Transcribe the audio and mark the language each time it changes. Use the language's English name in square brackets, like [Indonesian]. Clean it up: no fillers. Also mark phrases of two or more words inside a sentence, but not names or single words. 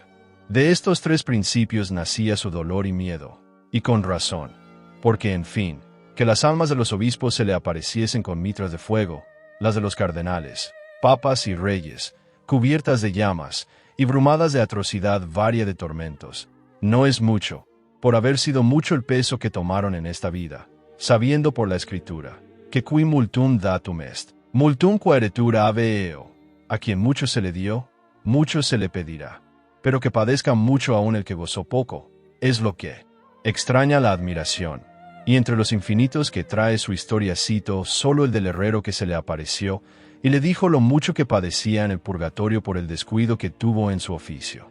[Spanish] De estos tres principios nacía su dolor y miedo, y con razón, porque en fin, que las almas de los obispos se le apareciesen con mitras de fuego, las de los cardenales, papas y reyes, cubiertas de llamas, y brumadas de atrocidad varia de tormentos, no es mucho, por haber sido mucho el peso que tomaron en esta vida, sabiendo por la Escritura, que [Latin] qui multum datum est, multum quaeretur ave eo, [Spanish] a quien mucho se le dio, mucho se le pedirá, pero que padezca mucho aún el que gozó poco, es lo que extraña la admiración. Y entre los infinitos que trae su historia cito solo el del herrero que se le apareció, y le dijo lo mucho que padecía en el purgatorio por el descuido que tuvo en su oficio.